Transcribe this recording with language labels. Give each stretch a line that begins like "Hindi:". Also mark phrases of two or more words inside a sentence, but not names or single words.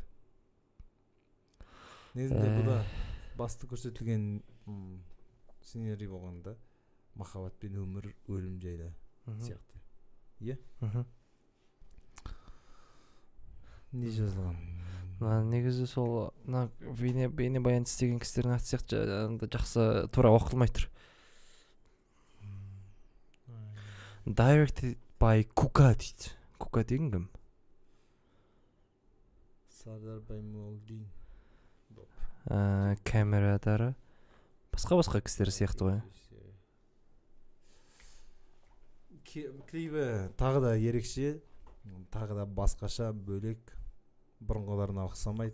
Kazakh: Негізінде бұл да басты көрсетілген сценарий болғанда махаббат пен өмір өлім жайлы сияқты. Иә? Не жазылған? негизи сол бейне баян істеген кісілердің аты сияқты жақсы тура оқылмай тұр.
English: Directed by Kuka дейді.
Kazakh: Kuka деген кім? Сардар Баймолдин. Камерадары басқа кісілер сияқты ғой. Клипі тағы да ерекше, тағы да басқаша, бөлек, бұрынғыларына ұқсамайды.